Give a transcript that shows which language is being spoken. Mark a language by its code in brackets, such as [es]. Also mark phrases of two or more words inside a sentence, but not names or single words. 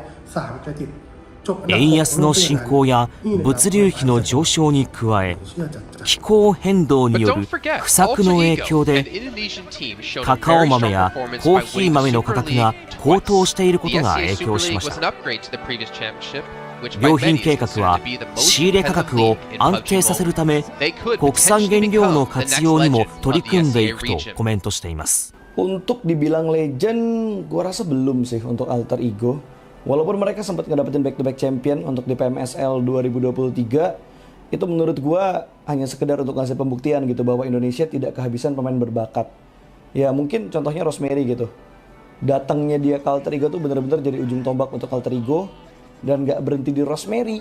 [ja] 円安の進行や物流費の上昇に加え、気候変動による不作の影響でカカオ豆やコーヒー豆の価格が高騰していることが影響しました。良品計画は仕入れ価格を安定させるため、国産原料の活用にも取り組んでいくとコメントしています。 [id] Untuk dibilang legend, gua rasa belum sih untuk Alter Ego. Walaupun mereka sempat ngedapetin [en] back-to-back champion [id] untuk di PMSL 2023, itu menurut gua hanya sekedar untuk ngasih pembuktian gitu bahwa Indonesia tidak kehabisan pemain berbakat. Ya mungkin contohnya Rosemary gitu. Datangnya dia ke Alter Ego tuh bener-bener jadi ujung tombak untuk Alter Ego, dan gak berhenti di Rosemary.